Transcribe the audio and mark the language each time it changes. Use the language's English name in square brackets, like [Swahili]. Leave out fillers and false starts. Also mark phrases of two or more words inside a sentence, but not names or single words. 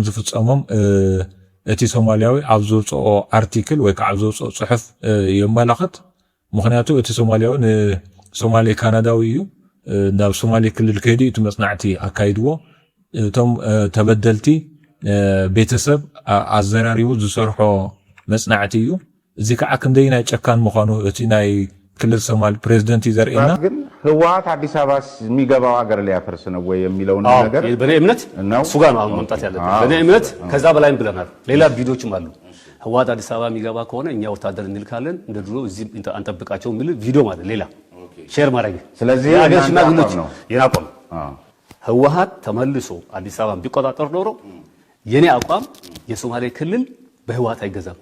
[Tigrinya] ዝፍጸሞም እቲ ሶማሊያዊ ኣብ ዘውፅኦ አርቲክል ወይ ከዓ ዘውፅኦ ጽሑፍ የመላኽት ምክንያቱ እቲ ሶማሊያዊ ንሶማሌ ካናዳዊ እዩ ናብ ሶማሌ ክልል ከይዱ እቲ መጽናዕቲ አካይድዎ እቶም ተበደልቲ ቤተሰብ ኣዘራሪቡ ዝሰርሖ መጽናዕቲ እዩ እዚ ከዓ ክንደይ ናይ ጨካን ምዃኑ እቲ ናይ ክልል ሶማሌ ፕሬዝደንት ይዘርኤና [Amharic] ግን ህወሓት አዲስ አበባ የሚገባው ሀገር ሊያፈርስ ነው ወይ የሚለው ነገር በኔ እምነት እሱ ጋር ነው መምጣት ያለበት በኔ እምነት ከዛ በላይም ብለናል ሌላ ቪዲዮዎችም አሉ ህወሓት አዲስ አበባ የሚገባ ከሆነ እኛ ወታደር እንልካለን እንደ ድሮ እዚህ አንጠብቃቸው የሚል ቪዲዮ ማለት ሌላ ሼር ማድረግ ስለዚህ ሀገር ሽማግሌዎች የናቆም ህወሓት ተመልሶ አዲስ አበባ ቢቆጣጠር ኖሮ የኔ አቋም የሶማሌ ክልል በህወሓት አይገዛም